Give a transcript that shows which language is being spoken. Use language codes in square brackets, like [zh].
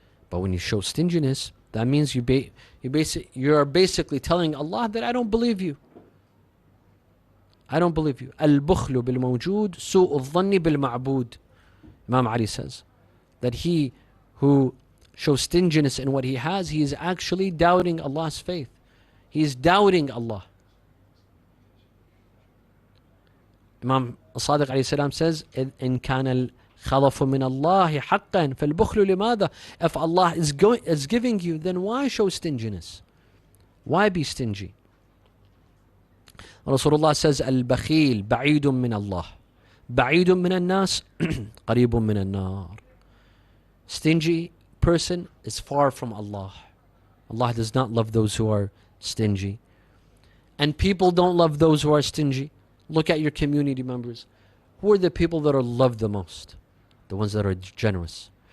[en] But when you show stinginess, that means you're basically telling Allah that I don't believe you. I don't believe you. [ar] Al-bukhlu bil-mawjood, su'u al-dhanni bil-ma'bud. [en] Imam Ali says that he who shows stinginess in what he has, he is actually doubting Allah's faith. He is doubting Allah. [ar] Imam Sadiq alayhi salam [en] says, [ar] إن كان الخلف من الله حقا فالبخل لماذا? [en] If Allah is giving you, then why show stinginess? Why be stingy? [ar] Rasulullah [en] says, [ar] البخيل بعيد من الله بعيد من الناس قريب من النار. [en] Stingy person is far from Allah. Allah does not love those who are stingy. And people don't love those who are stingy. Look at your community members. Who are the people that are loved the most? The ones that are generous.